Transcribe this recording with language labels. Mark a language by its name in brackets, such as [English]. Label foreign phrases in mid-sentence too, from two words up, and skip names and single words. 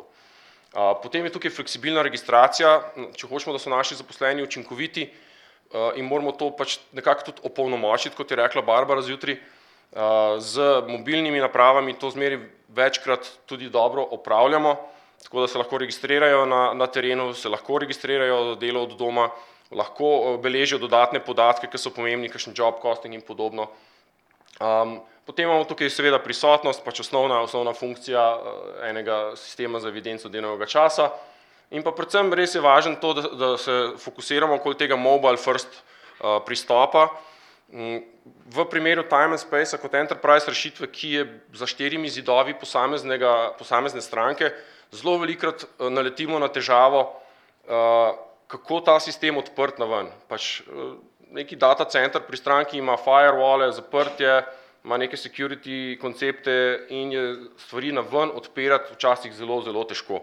[Slovenian] Potem je tukaj fleksibilna registracija, če hočemo, da so naši zaposleni učinkoviti, in moramo to pač nekako tudi opolnomočiti, kot je rekla Barbara zjutraj, z mobilnimi napravami to zmeri večkrat tudi dobro opravljamo, tako da se lahko registrirajo na terenu, se lahko registrirajo delo od doma, lahko beležijo dodatne podatke, ki so pomembni, kakšen [English] job costing [Slovenian] in podobno. Potem imamo tukaj seveda prisotnost, pač osnovna funkcija enega sistema za evidenco delovnega časa. In pa predvsem res je važno to, da se fokusiramo okoli tega [English] mobile first [Slovenian] pristopa. V primeru Time and Space kot enterprise rešitve, ki je za 4 zidovi posamezne stranke, zelo velikokrat naletimo na težavo, kako ta sistem odprt naven. Pač neki [English] data center [Slovenian] pri stranki ima firewall, zaprtje, ima neke security koncepte in je stvari naven odpirati včasih zelo, zelo težko.